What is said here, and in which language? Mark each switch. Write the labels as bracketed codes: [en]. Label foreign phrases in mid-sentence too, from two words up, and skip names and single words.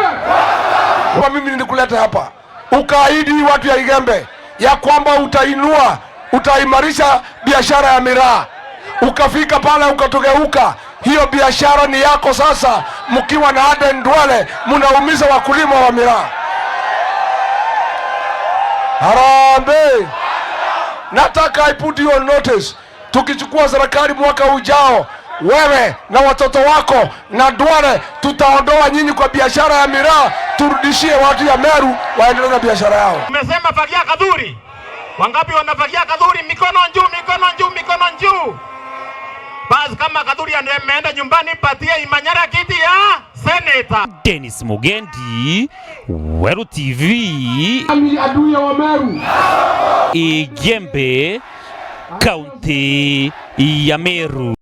[sw] Kwa mimi nilikuleta hapa ukaahidi watu ya Igembe ya kwamba utainua, utaimarisha biashara ya miraa. Ukafika pale ukatogeuka. Hiyo biashara ni yako sasa. Mkiwa na Aden Duale mnaumiza wakulima wa miraa. Harambee! Nataka [en] I put you on notice. [sw] Tukichukua serikali mwaka ujao, wewe na watoto wako na Duale tutaondoa nyinyi kwa biashara ya miraa, turudishie watu ya Meru waendelee na biashara yao. Umesema fagia kadhuri. Wangapi wanafagia kadhuri? Mikono juu, mikono juu, mikono juu. Basi kama kadhuri ameenda nyumbani, patie Imanyara kiti ya seneta. Dennis Mugendi, Weru TV. Ni adui wa Meru. Igembe, kaunti ya Meru.